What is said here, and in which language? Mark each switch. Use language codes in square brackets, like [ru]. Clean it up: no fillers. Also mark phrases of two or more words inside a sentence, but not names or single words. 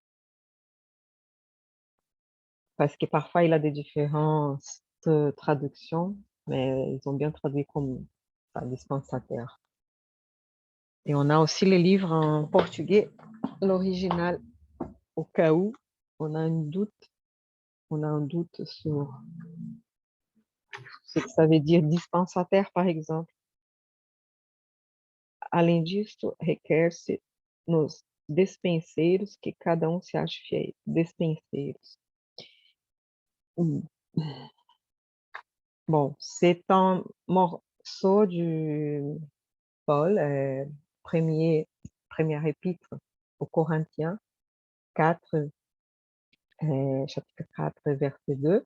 [fr] Parce que parfois, il a des différences de traduction, mais ils ont bien traduit comme dispensateur. Et on a aussi les livres en portugais, l'original, au cas où on a un doute sur ce que ça veut dire dispensateur, par exemple. [pt] Além disso, requer-se nos despenseiros que cada se ache fiel. Despenseiros. [fr] Bon, c'est un morceau du Paul, première épître aux Corinthiens 4, chapitre 4, verset 2.